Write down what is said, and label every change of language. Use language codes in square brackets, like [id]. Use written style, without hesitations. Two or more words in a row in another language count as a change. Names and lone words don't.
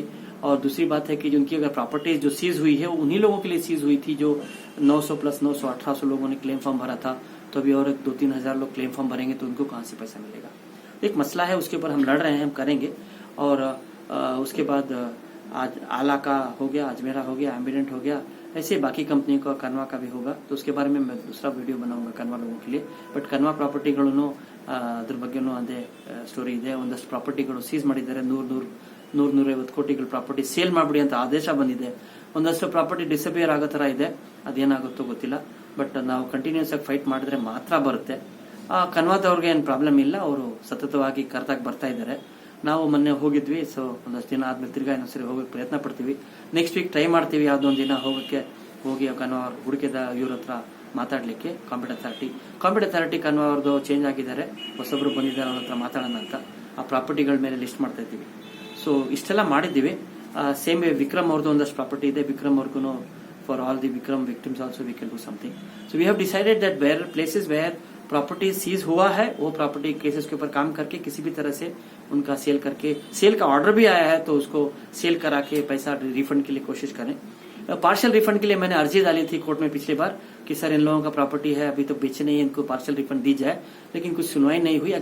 [hi] और दूसरी बात है कि उनकी अगर प्रॉपर्टीज जो सीज हुई है वो उन्हीं लोगों के लिए सीज हुई थी, जो 900 प्लस 900 1800 लोगों ने [en] claim form [hi] भरा था, तो अभी और 2-3 हजार लोग [en] claim form [hi] भरेंगे तो उनको कहाँ से पैसा मिलेगा। एक मसला है, उसके ऊपर हम लड़ रहे हैं, हम करेंगे। और उसके बाद आज आला का हो गया, अजमेरा हो गया, एम्बिडेंट हो गया, ऐसे बाकी कंपनी का कनवा का भी होगा। तो उसके बारे में मैं दूसरा वीडियो बनाऊंगा कनवा लोगों के लिए। [kn] बट कनवा ಪ್ರಾಪರ್ಟಿಗಳನ್ನು ಅದ್ರ ಬಗ್ಗೆನೂ ಅದೇ ಸ್ಟೋರಿ ಇದೆ। ಒಂದಷ್ಟು ಪ್ರಾಪರ್ಟಿಗಳು ಸೀಸ್ ಮಾಡಿದ್ದಾರೆ, 100-150 ಕೋಟಿಗಳ ಪ್ರಾಪರ್ಟಿ ಸೇಲ್ ಮಾಡ್ಬಿಡಿ ಅಂತ ಆದೇಶ ಬಂದಿದೆ। ಒಂದಷ್ಟು [en] property disappear [kn] ಆಗೋ ತರ ಇದೆ, ಅದೇನಾಗುತ್ತೋ ಗೊತ್ತಿಲ್ಲ। ಬಟ್ ನಾವು ಕಂಟಿನ್ಯೂಸ್ ಆಗಿ ಫೈಟ್ ಮಾಡಿದ್ರೆ ಮಾತ್ರ ಬರುತ್ತೆ। ಕನ್ವಾದವ್ರಿಗೆ ಏನು ಪ್ರಾಬ್ಲಮ್ ಇಲ್ಲ, ಅವರು ಸತತವಾಗಿ ಕರೆದಾಗ ಬರ್ತಾ ಇದ್ದಾರೆ। ನಾವು ಮೊನ್ನೆ ಹೋಗಿದ್ವಿ, ಸೊ ಒಂದಷ್ಟು ದಿನ ಆದ್ಮೇಲೆ ತಿರ್ಗಾ ಇನ್ನೊಂದ್ಸರಿ ಹೋಗಕ್ಕೆ ಪ್ರಯತ್ನ ಪಡ್ತೀವಿ। [en] next week try [kn] ಮಾಡ್ತೀವಿ, ಯಾವ್ದೊಂದು ದಿನ ಹೋಗಿ ಕನ್ವಾ ಹುಡುಕಿದ ಇವ್ರ ಹತ್ರ ಮಾತಾಡ್ಲಿಕ್ಕೆ। [en] competent authority [kn] ಕನ್ವಾ ಅವ್ರದ್ದು ಚೇಂಜ್ ಆಗಿದ್ದಾರೆ, ಹೊಸಬ್ರು ಬಂದಿದ್ದಾರೆ, ಅವ್ರ ಹತ್ರ ಮಾತಾಡೋಣ ಅಂತ ಆ ಪ್ರಾಪರ್ಟಿಗಳ ಮೇಲೆ ಲಿಸ್ಟ್ ಮಾಡ್ತಾ ಇದ್ದೀವಿ। ಸೊ ಇಷ್ಟೆಲ್ಲ ಮಾಡಿದ್ದೀವಿ। [en] same way [kn] ವಿಕ್ರಮ್ ಅವ್ರದ್ದು ಒಂದಷ್ಟು ಪ್ರಾಪರ್ಟಿ ಇದೆ, ವಿಕ್ರಮ್ ಅವ್ರಿಗೂ [en] for all the Vikram victims also we can do something. so we have decided that where places where property seize [hi] हुआ है, वो [en] property cases [hi] के ऊपर काम करके किसी भी तरह से उनका सेल करके, सेल का ऑर्डर भी आया है तो उसको सेल करा के पैसा रिफंड के लिए कोशिश करें। [en] partial refund [hi] के लिए मैंने अर्जी डाली थी कोर्ट में पिछली बार कि सर इन लोगों का प्रॉपर्टी है, अभी तो बेचे नहीं है, इनको [en] partial refund [hi] दी जाए, लेकिन कुछ सुनवाई नहीं हुई।